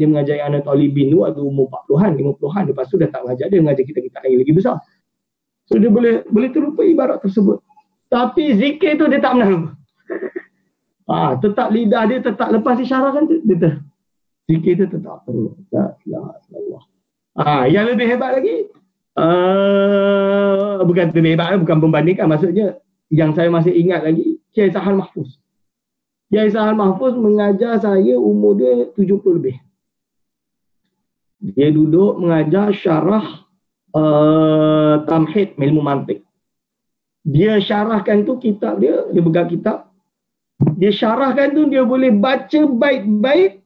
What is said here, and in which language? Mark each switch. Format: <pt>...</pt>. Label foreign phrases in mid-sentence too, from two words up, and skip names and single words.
<ms>Dia mengajar I'anatul Talibin tu waktu umur 40-an, 50-an. Lepas tu dah tak mengajar. Dia mengajar kita lagi besar. So dia boleh terlupa ibarat tersebut. Tapi zikir tu dia tak pernah lupa. Tetap lidah dia tetap lepas disyarahkan tu. Zikir tu tetap perlu.</ms> <ar>La ilaha illallah.</ar> <ms>Yang lebih hebat lagi, bukan lebih hebat, bukan membandingkan, maksudnya yang saya masih ingat lagi, Kiai Sahal Mahfuz. Kiai Sahal Mahfuz mengajar saya umur dia 70 lebih. Dia duduk mengajar syarah Tamhid ilmu mantik. Dia syarahkan tu kitab dia pegang kitab. Dia syarahkan tu, dia boleh baca baik-baik.</ms>